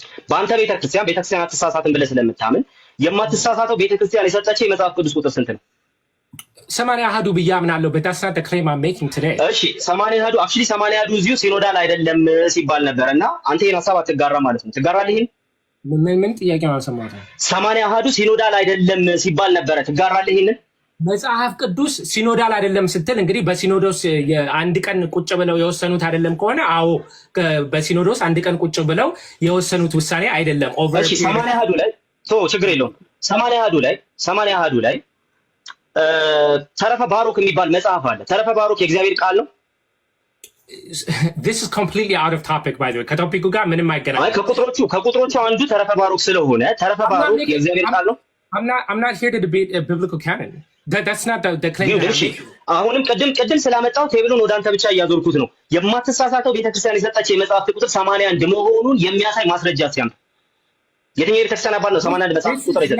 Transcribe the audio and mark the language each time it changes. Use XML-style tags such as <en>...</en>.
<am>በአንተ ቤተ ክርስቲያን አትሳሳትም ብለህ ስለምታምን የማትሳሳተው ቤተ ክርስቲያን የሰጠች የመጽሐፍ ቅዱስ ቁጥር ስንት ነው? 80 አሐዱ ብዬ አምናለሁ።</am> <en>but that's not the claim I'm making today።</en> <am>እሺ 80 አሐዱ actually 80 አሐዱ እዚሁ ሲኖዳል አይደለም ሲባል ነበር እና አንተ ይሄን ሐሳብ አትጋራ ማለት ነው። ትጋራለህ? ይሄን ምን ጥያቄ ነው አልሰማሁትም። 80 አሐዱ ሲኖዳል አይደለም ሲባል ነበር። ትጋራለህ? ይሄን መጽሐፍ ቅዱስ ሲኖዳል አይደለም ስትል እንግዲህ በሲኖዶስ አንድ ቀን ቁጭ ብለው የወሰኑት አይደለም ከሆነ አዎ፣ በሲኖዶስ አንድ ቀን ቁጭ ብለው የወሰኑት ውሳኔ አይደለም። ኦቨር 80 አሐዱ ላይ ችግር የለውም። 80 አሐዱ ላይ ተረፈ ባሮክ የሚባል መጽሐፍ አለ። ተረፈ ባሮክ የእግዚአብሔር ቃል ነው።</am> <en>This is completely out of topic by the way።</en> <am>ከቶፒኩ ጋር ምንም አይገናኝም። ከቁጥሮቹ አንዱ ተረፈ ባሮክ ስለሆነ ተረፈ ባሮክ የእግዚአብሔር ቃል ነው።</am> <en>I'm not here to debate a biblical canon. That's not the claim.</en> <am>አሁንም ቅድም ስላመጣው ቴብሉን ወደ አንተ ብቻ እያዞርኩት ነው። የማትሳሳተው ቤተክርስቲያን የሰጠችው የመጽሐፍት ቁጥር 81 መሆኑን የሚያሳይ ማስረጃ ሲያምጥ የትኛው ቤተክርስቲያን አባል ነው 81 መጽሐፍ ቁጥር ይዘት?</am>